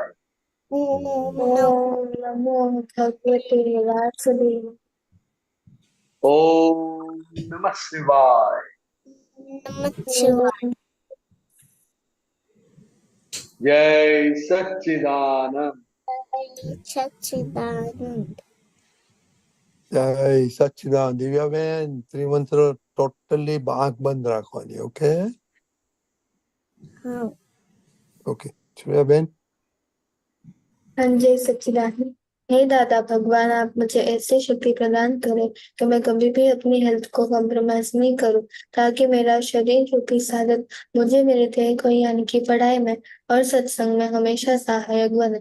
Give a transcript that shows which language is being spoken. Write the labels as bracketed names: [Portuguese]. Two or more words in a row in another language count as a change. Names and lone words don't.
[Sanskrit] ओम नमो भगवते वासुदेव ओम नमः शिवाय नमः शिवाय [Hindi] जय सच्चिदानंद सच्चिदानंद [Gujarati] જય સચ્ચિદાન દિવ્યાબેન ત્રિમંત્ર ટોટલી આંખ બંધ રાખવાની. ઓકે [Hindi] हाँ [Gujarati] ઓકે શ્રેયાબેન. [Hindi] हाँ जय सच्चिदानंद। हे दादा भगवान, आप मुझे ऐसी शक्ति प्रदान करें कि मैं कभी भी अपनी हेल्थ को कॉम्प्रोमाइज नहीं करूं, ताकि मेरा शरीर रूपी साधन मुझे मेरे ध्येय को यानी कि पढ़ाई में और सत्संग में हमेशा सहायक बने।